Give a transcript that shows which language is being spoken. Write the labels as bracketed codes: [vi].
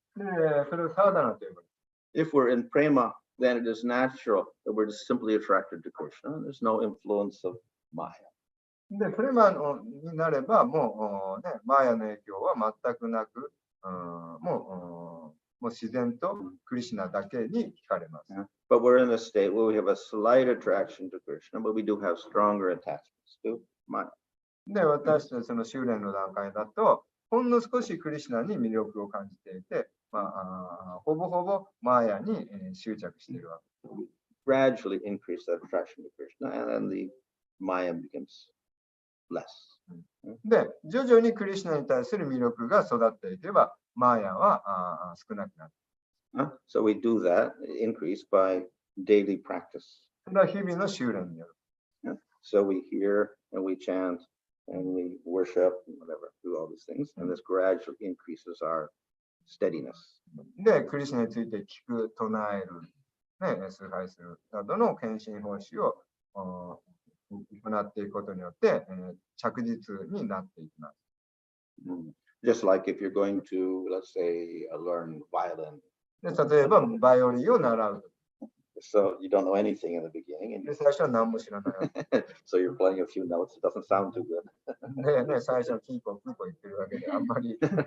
[ja] で、それをサーダナと呼ばれる。 [en] If we're in prema, then it is natural that we're just simply attracted to Krishna. There's no influence of Maya. [ja] で、プレマになれば、もう、マーヤの影響は全くなく、もう自然とクリシュナだけに惹かれます。 [en] But we're in a state where we have a slight attraction to Krishna, but we do have stronger attachments to Maya. [ja] で、私たちその修練の段階だと、ほんの少しクリシュナに魅力を感じていて、ほぼほぼマーヤに執着しているわけ。 [en] Gradually increase that attraction to Krishna, and then the Maya becomes less. [ja] で、徐々にクリシュナに対する魅力が育っていけば、マーヤは少なくなる。 [en] So we do that increase by daily practice. [ja] それは日々の修練による。 [en] So we hear and we chant and we worship and whatever, do all these things, and this gradually increases our steadiness. [ja] で、クリシュナについて聞く、唱える、崇拝するなどの献身奉仕を行っていくことによって、着実になっていきます。 [en] Just like if you're going to, let's say, learn violin. [ja] で、例えば、バイオリンを習う。 [en] So you don't know anything in the beginning, [ja] で、最初は何も知らない。 [en] so you're playing a few notes. It doesn't sound too good. [ja] で、最初はキーポーキーポー言ってるわけで、あんまり。